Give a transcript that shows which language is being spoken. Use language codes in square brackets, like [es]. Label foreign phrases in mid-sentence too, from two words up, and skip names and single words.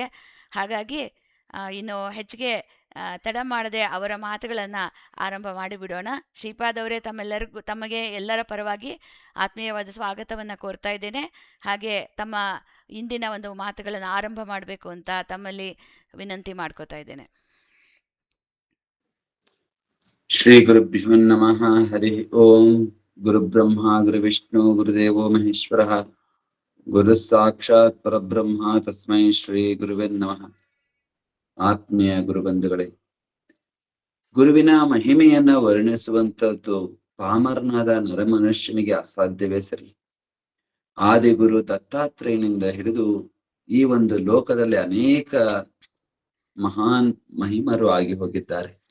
[kn] ಹಾಗಾಗಿ ಇನ್ನು ಹೆಚ್ಚಿಗೆ ತಡ ಮಾಡದೆ ಅವರ ಮಾತುಗಳನ್ನು ಆರಂಭ ಮಾಡಿಬಿಡೋಣ. ಶ್ರೀಪಾದ್ ಅವರೇ ತಮಗೆ ಎಲ್ಲರ ಪರವಾಗಿ ಆತ್ಮೀಯವಾದ ಸ್ವಾಗತವನ್ನು ಕೋರ್ತಾ ಇದ್ದೇನೆ. ಹಾಗೆ ತಮ್ಮ ಇಂದಿನ ಒಂದು ಮಾತುಗಳನ್ನು ಆರಂಭ ಮಾಡಬೇಕು ಅಂತ ತಮ್ಮಲ್ಲಿ ವಿನಂತಿ ಮಾಡ್ಕೋತಾ ಇದ್ದೇನೆ. [sa] ಶ್ರೀ ಗುರುಭ್ಯೋ ನಮಃ. ಹರಿ ಓಂ. ಗುರು ಬ್ರಹ್ಮ ಗುರು ವಿಷ್ಣು ಗುರುದೇವೋ ಮಹೇಶ್ವರ ಗುರು ಸಾಕ್ಷಾತ್ ಪರಬ್ರಹ್ಮ ತಸ್ಮೈ ಶ್ರೀ ಗುರುವೇ ನಮಃ. [kn] ಆತ್ಮೀಯ ಗುರುಬಂಧುಗಳೇ, ಗುರುವಿನ ಮಹಿಮೆಯನ್ನ ವರ್ಣಿಸುವಂತದ್ದು ಪಾಮರನಾದ ನರಮನುಷ್ಯನಿಗೆ ಅಸಾಧ್ಯವೇ ಸರಿ. ಆದಿಗುರು ದತ್ತಾತ್ರೇಯನಿಂದ ಹಿಡಿದು ಈ ಒಂದು ಲೋಕದಲ್ಲಿ ಅನೇಕ ಮಹಾನ್ ಮಹಿಮರು ಆಗಿ ಹೋಗಿದ್ದಾರೆ.